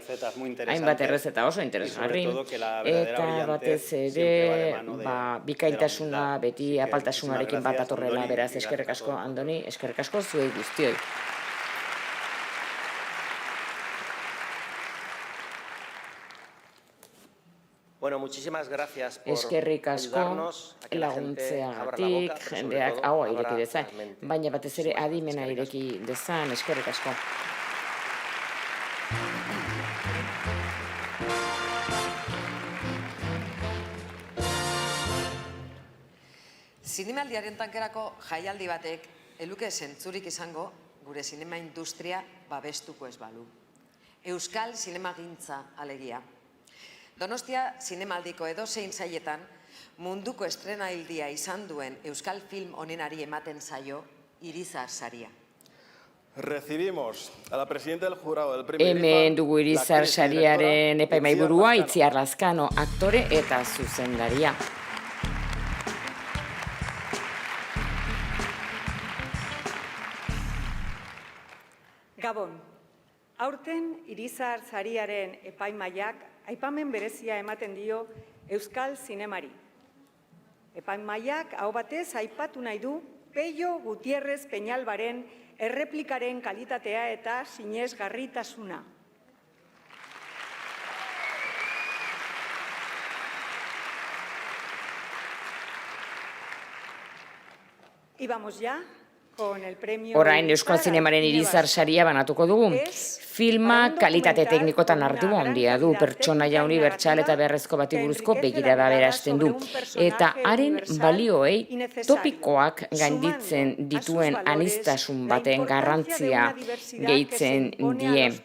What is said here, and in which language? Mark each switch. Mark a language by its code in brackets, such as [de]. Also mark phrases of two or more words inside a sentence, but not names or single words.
[eu] Hainbat errezeta oso interesgarri. Eta batez ere, bikaintasuna beti apaltasunarekin bat atorrela, beraz eskerrik asko Andoni, eskerrik asko zuei guztioi. Bueno, [es] muchísimas gracias por [eu] eskerrik asko laguntzeagatik, jendeak ahoa ireki dezan, baina batez ere adimena ireki dezan, eskerrik asko. Zinemaldiaren tankerako jaialdi batek eluke zentzurik izango gure zinema industria babestuko ez balu. Euskal zinemagintza alegia. Donostia zinemaldiko edozein saietan munduko estrenaildia izan duen euskal film onenari ematen zaio Irizar saria. [es] Recibimos a la presidenta del jurado del premio [eu] Hemen dugu Irizar sariaren epaimaiburua Itziar Lazkano, aktore eta zuzendaria. Gabon, aurten Irizar sariaren epaimaiak aipamen berezia ematen dio euskal zinemari. Epaimaiak hau batez aipatu nahi du Pello Gutierrez Peñalbaren erreplikaren kalitatea eta sinesgarritasuna. [es] Y vamos ya. [eu] Orain Euskal Zinemaren Irizar saria banatuko dugu. Filma kalitate teknikotan hartu handia du, pertsonaia unibertsal eta beharrezko bati buruzko begirada berazten du. Eta haren balioei topikoak gainditzen dituen aniztasun baten garrantzia gehitzen die.